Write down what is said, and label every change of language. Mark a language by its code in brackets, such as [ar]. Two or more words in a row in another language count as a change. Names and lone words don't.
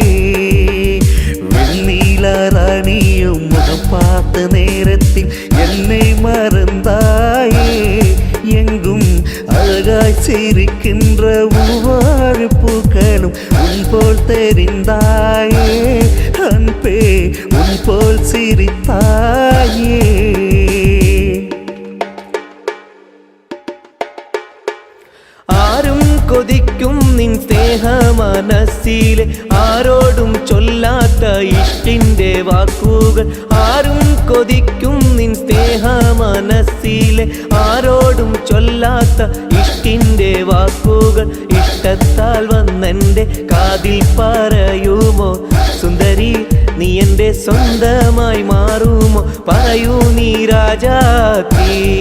[ta] வெண்ணில ராணியும் முகம் பார்த்த நேரத்தில் என்னை மறந்தாயே எங்கும் அழகாய் சிரிக்கின்ற ஒவ்வொரு பூக்களும் உன் போல் தெரிந்தாயே அன்பே உன் போல் சிரித்தாயே [ml] ആരും കൊതിക്കും നിൻ സ്നേഹ മനസ്സിലെ ആരോടും ചൊല്ലാത്ത ഇഷ്ടിൻ്റെ വാക്കുകൾ ആരും കൊതിക്കും നിൻ സ്നേഹ മനസ്സിലെ ആരോടും ചൊല്ലാത്ത ഇഷ്ടിൻ്റെ വാക്കുകൾ ഇഷ്ടത്താൽ വന്നെൻ്റെ കാതിൽ പറയുമോ സുന്ദരി നീ എൻ്റെ സ്വന്തമായി മാറുമോ പറയൂ നീ രാജാത്തി